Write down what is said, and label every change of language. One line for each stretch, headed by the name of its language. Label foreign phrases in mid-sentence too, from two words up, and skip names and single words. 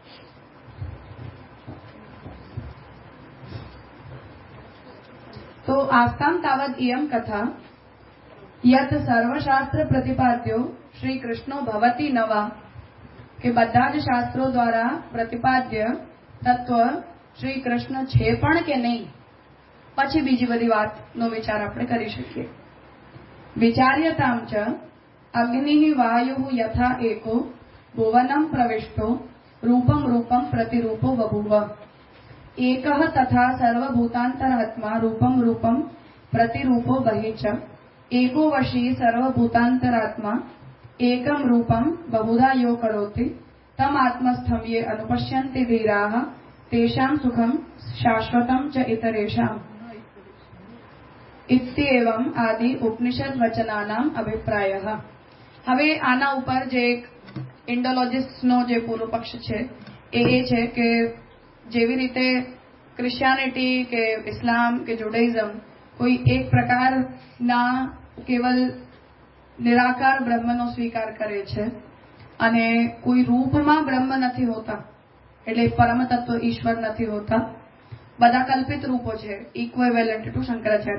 Gujarati: તો
Sanskrit: आस्ताम् तावद् इयम् कथा यत् सर्वशास्त्र प्रतिपाद्यो श्री कृष्णो भवति न वा,
Gujarati: કે બધા જ શાસ્ત્રો દ્વારા પ્રતિપાદ્ય તત્વ શ્રી કૃષ્ણ છે પણ કે નહીં, પછી બીજી બધી વાતનો વિચાર આપણે કરી શકીએ.
Sanskrit: विचार्यताम् च अग्नि वायु यथा एको भुवनम् प्रविष्टो रूपम् रूपम् प्रतिरूपो बभूव. एकः तथा सर्वभूतान्तरात्मा रूपम् रूपम् प्रतिरूपो बहिः च एको वशी सर्वभूतांतरात्मा एकम रूपम बहुधा यो करोति तम आत्मस्थम ये अनुपश्यन्ति धीराः तेषां सुखम शाश्वतम च इतरेषाम् इत्येवम् आदि उपनिषद वचनानाम अभिप्रायः.
Gujarati: હવે આના ઉપર જે એક ઇન્ડોલોજિસ્ટનો જે પૂર્વ પક્ષ છે એ છે કે જેવી રીતે ક્રિશ્ચિયાનિટી કે ઇસ્લામ કે જુડાઇઝમ કોઈ એક પ્રકારના કેવલ નિરાકાર બ્રહ્મનો સ્વીકાર કરે છે અને કોઈ રૂપમાં બ્રહ્મ નથી હોતા, એટલે પરમ તત્વ ઈશ્વર નથી હોતા, બધા કલ્પિત રૂપો છે,
English: equivalent to
Gujarati: શંકરાચાર્યજી.